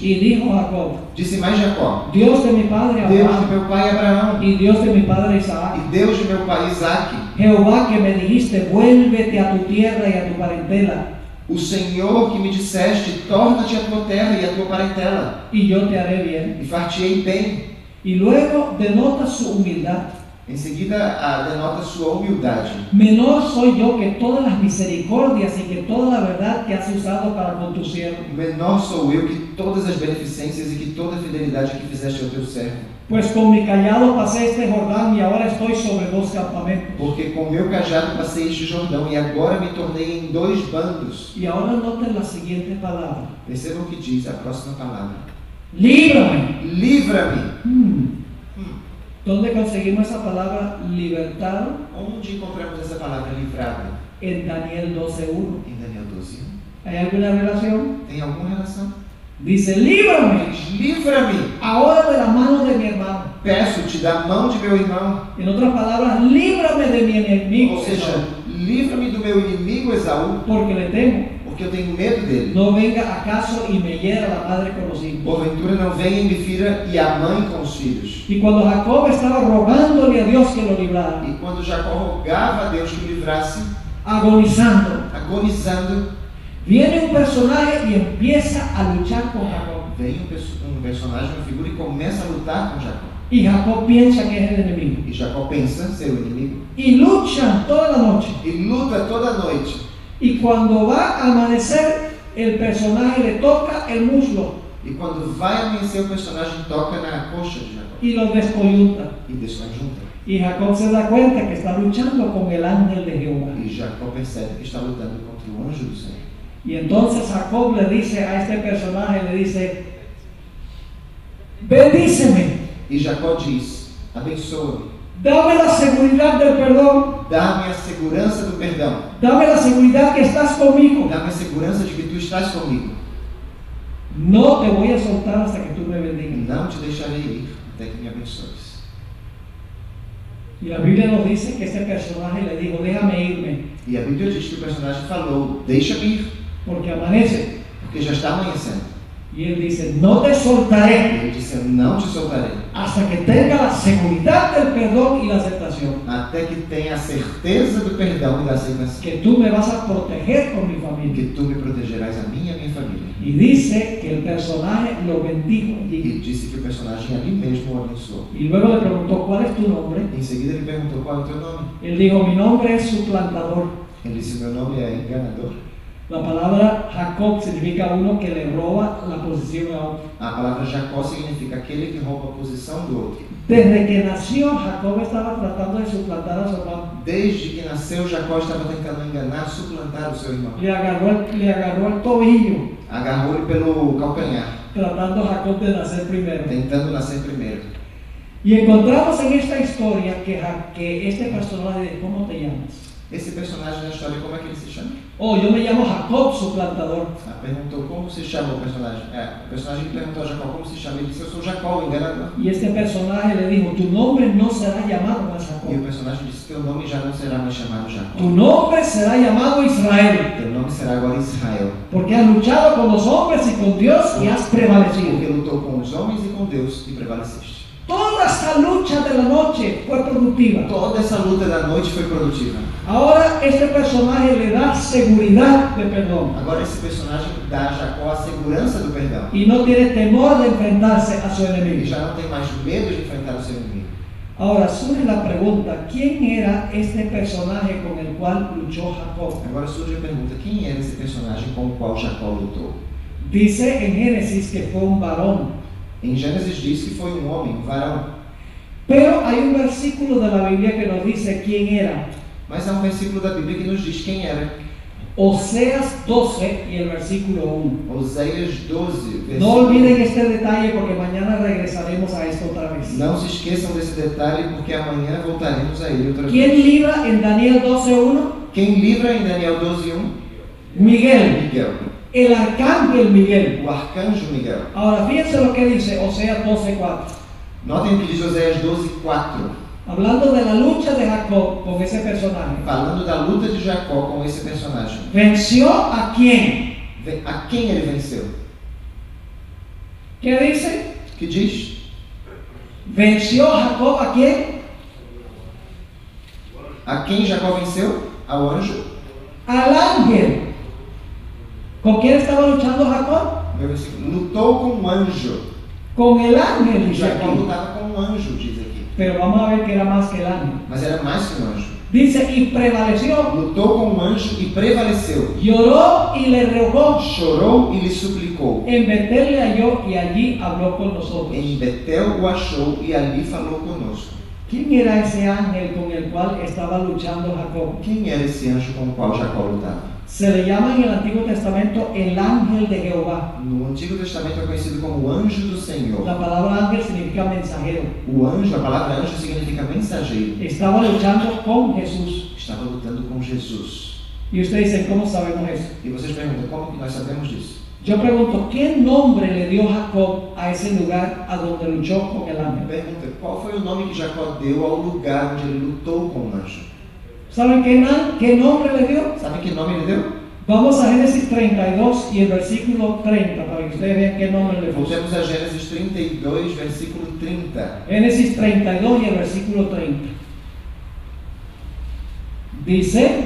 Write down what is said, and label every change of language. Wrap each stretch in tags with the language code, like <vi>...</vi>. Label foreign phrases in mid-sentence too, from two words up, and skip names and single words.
<es>Y dijo Jacob,</es> <pt>disse mais Jacó,</pt> <es>Dios de mi padre</es> <pt>Deus de</pt> <es>Abraham</es> <pt>meu pai Abraão</pt> <es>y Dios de mi padre Isaac,</es> <pt>e Deus de meu pai Isaque,</pt> <es>Jehová que me dijiste, vuélvete a tu tierra y a tu parentela,</es> <pt>o Senhor que me disseste, torna-te a tua terra e a tua parentela,</pt> <es>y yo te haré bien.</es> <pt>e far-te-ei bem.</pt> <es>Y luego denota su humildad.</es> <pt>Em seguida, denota sua humildade.</pt> <es>Menor soy yo que todas las misericordias y que toda la verdad que has usado para con tu siervo.</es> <pt>Menor sou eu que todas as beneficências e que toda a fidelidade que fizeste ao teu servo.</pt> <es>Pues con mi callado pasé este Jordán y ahora estoy sobre dos campamentos.</es> <pt>Porque com meu cajado passei este Jordão e agora me tornei em 2 bandos.</pt> <es>Y ahora noten la siguiente palabra.</es> <pt>Percebam o que diz a próxima palavra.</pt> <es>Líbrame.</es> <pt>Livra-me.</pt> <es>¿Dónde conseguimos esa palabra libertado?</es> <pt>Onde encontramos essa palavra livrado?</pt> <es>En Daniel 12:1.</es> <pt>Em Daniel 12.</pt> <es>¿Hay alguna relación?</es> <pt>Tem alguma relação?</pt> <es>Dice, líbrame</es> <pt>livra-me,</pt> <es>ahora de la mano de mi hermano.</es> <pt>peço-te da mão de meu irmão.</pt> <es>En otras palabras, líbrame de mi enemigo,</es> <pt>Ou seja, Esaú, livra-me do meu inimigo Esaú,</pt> <es>porque le temo.</es> <pt>porque eu tenho medo dele.</pt> <es>No venga acaso y me hiera la madre con los hijos.</es> <pt>Porventura não venha e me fira e a mãe com os filhos.</pt> <es>Y cuando Jacob estaba rogándole a Dios que lo librara,</es> <pt>E quando Jacó rogava a Deus que o livrasse,</pt> <es>agonizando,</es> <pt>agonizando,</pt> <es>viene un personaje y empieza a luchar con Jacob.</es> <pt>vem um personagem, uma figura, e começa a lutar com Jacó.</pt> <es>Y Jacob piensa que es el enemigo.</es> <pt>E Jacó pensa ser o inimigo</pt> <es>Y luchan toda la noche.</es> <pt>e luta toda a noite.</pt> <es>Y cuando va a amanecer, el personaje le toca el muslo</es> <pt>E quando vai amanhecer, o personagem toca na coxa de Jacó</pt> <es>y lo descoyunta.</es> <pt>e desconjunta.</pt> <es>Y Jacob se da cuenta que está luchando con el ángel de Jehová.</es> <pt>E Jacó percebe que está lutando contra o anjo do Senhor.</pt> <es>Y entonces Jacob le dice a este personaje, le dice, bendíceme,</es> <pt>E Jacó diz: abençoa-me,</pt> <es>dame la seguridad del perdón,</es> <pt>dá-me a segurança do perdão,</pt> <es>dame la seguridad que estás conmigo.</es> <pt>dá-me a segurança de que tu estás comigo.</pt> <es>No te voy a soltar hasta que tú me bendigas.</es> <pt>Não te deixarei ir até que me abençoes.</pt> <es>Y la Biblia nos dice que este personaje le dijo, déjame irme,</es> <pt>E a Bíblia diz que o personagem falou: deixa-me ir,</pt> <es>porque amanece.</es> <pt>porque já está amanhecendo.</pt> <es>Y él dice, no te</es> <pt>E</pt> <es>soltaré</es> <pt>ele disse: não te soltarei,</pt> <es>hasta que tenga la seguridad del perdón y la aceptación.</es> <pt>até que tenha a certeza do perdão e da aceitação,</pt> <es>Que tú me vas a proteger con mi familia.</es> <pt>que tu me protegerás a mim e a minha família.</pt> <es>Y dice que el personaje lo bendijo</es> <pt>E</pt> <es>allí.</es> <pt>disse que o personagem ali mesmo o abençoou.</pt> <es>Y luego le preguntó, ¿cuál es tu nombre?</es> <pt>Em seguida ele perguntou: qual é o teu nome?</pt> <es>Él dijo, mi nombre es suplantador.</es> <pt>Ele disse: meu nome é enganador.</pt> <es>La palabra Jacob significa uno que le roba la posición a otro.</es> <pt>A palavra Jacó significa aquele que rouba a posição do outro.</pt> <es>Desde que nació, Jacob estaba tratando de suplantar a su hermano.</es> <pt>Desde que nasceu, Jacó estava tentando enganar, suplantar o seu irmão.</pt> <es>Le agarró el tobillo,</es> <pt>Agarrou-lhe pelo calcanhar,</pt> <es>tratando a Jacob de nacer primero.</es> <pt>tentando nascer primeiro.</pt> <es>Y encontramos en esta historia que este personaje dice, ¿cómo te llamas?</es> <pt>Esse personagem na história, como é que ele se chama?</pt> <es>Oh, yo me llamo Jacob, suplantador.</es> <pt>Perguntou como se chama o personagem. O personagem perguntou a Jacó como se chama. Ele disse: eu sou Jacó, o enganador.</pt> <es>Y este personaje le dijo, tu nombre no será llamado más</es> <pt>E o</pt> <es>Jacob.</es> <pt>personagem disse: teu nome já não será mais chamado Jacó.</pt> <es>Tu nombre será llamado Israel.</es> <pt>Teu nome será agora Israel.</pt> <es>Porque has luchado con los hombres y con Dios y has prevalecido.</es> <pt>Porque lutou com os homens e com Deus e prevaleceste.</pt> <es>Toda esta lucha de la noche fue productiva.</es> <pt>Toda essa luta da noite foi produtiva.</pt> <es>Ahora este personaje le da seguridad de perdón</es> <pt>Agora esse personagem dá a Jacó a segurança do perdão.</pt> <es>y no tiene temor de enfrentarse a su</es> <pt>Ele</pt> <es>enemigo.</es> <pt>já não tem mais medo de enfrentar o seu inimigo.</pt> <es>Ahora surge la pregunta, ¿quién era este personaje con el cual luchó Jacob?</es> <pt>Agora surge a pergunta: quem era esse personagem com o qual Jacó lutou?</pt> <es>Dice en Génesis que fue un varón,</es> <pt>Em Gênesis diz que foi um homem, um varão.</pt> <es>pero hay un versículo de la Biblia que nos dice quién era.</es> <pt>Mas há um versículo da Bíblia que nos diz quem era.</pt> <es>Oseas 12 y el versículo 1.</es> <pt>Oséias 12, versículo.</pt> <es>No olviden este detalle porque mañana regresaremos a esto otra vez.</es> <pt>Não se esqueçam desse detalhe, porque amanhã voltaremos a ele outra</pt> <es>¿Quién</es> <pt>vez.</pt> <es>libra en Daniel 12:1?</es> <pt>Quem livra em Daniel 12:1?</pt> <es>Miguel,</es> <pt>Miguel,</pt> <es>el arcángel Miguel.</es> <pt>o arcanjo Miguel.</pt> <es>Ahora fíjense lo que dice Oseas 12:4.</es> <pt>Notem o que diz Oséias 12:4,</pt> <es>Hablando de la lucha de Jacob con ese personaje.</es> <pt>falando da luta de Jacó com esse personagem.</pt> <es>¿Venció a quién?</es> <pt>A quem ele venceu?</pt> <es>¿Qué dice?</es> <pt>Que diz?</pt> <es>¿Venció Jacob a quién?</es> <pt>A quem Jacó venceu? Ao anjo.</pt> <es>Al ángel. ¿Con quién estaba luchando Jacob?</es> <pt>Meu versículo. Lutou com um anjo.</pt> <es>Con el ángel, dice</es> <pt>Jacó</pt> <es>aquí.</es> <pt>lutava com um anjo, diz aqui.</pt> <es>Pero vamos a ver que era más que el ángel.</es> <pt>Mas era mais que um anjo.</pt> <es>Dice, y prevaleció,</es> <pt>Lutou com um anjo e prevaleceu.</pt> <es>lloró y le rogó.</es> <pt>Chorou e lhe suplicou.</pt> <es>En Betel le halló y allí habló con nosotros.</es> <pt>Em Betel o achou e ali falou conosco.</pt> <es>¿Quién era ese ángel con el cual estaba luchando Jacob?</es> <pt>Quem era esse anjo com o qual Jacó lutava?</pt> <es>Se le llama en el Antiguo Testamento el ángel de Jehová.</es> <pt>No Antigo Testamento é conhecido como o anjo do Senhor.</pt> <es>La palabra ángel significa mensajero.</es> <pt>O anjo, a palavra anjo significa mensageiro.</pt> <es>Estaba luchando con Jesús.</es> <pt>Estava lutando com Jesus.</pt> <es>Y ustedes dicen, ¿cómo sabemos eso?</es> <pt>E vocês perguntam, como que nós sabemos disso?</pt> <es>Yo pregunto, ¿qué nombre le dio Jacob a ese lugar a donde luchó con el ángel?</es> <pt>Pergunta, qual foi o nome que Jacó deu ao lugar onde ele lutou com o anjo?</pt> <es>¿Saben qué nombre le dio?</es> <pt>Sabe que nome ele deu?</pt> <es>Vamos a Génesis 32 y el versículo 30 para que ustedes vean qué nombre le puso.</es> <pt>Voltemos a Gênesis 32, versículo 30.</pt> <es>Génesis 32 y el versículo 30. Dice,</es>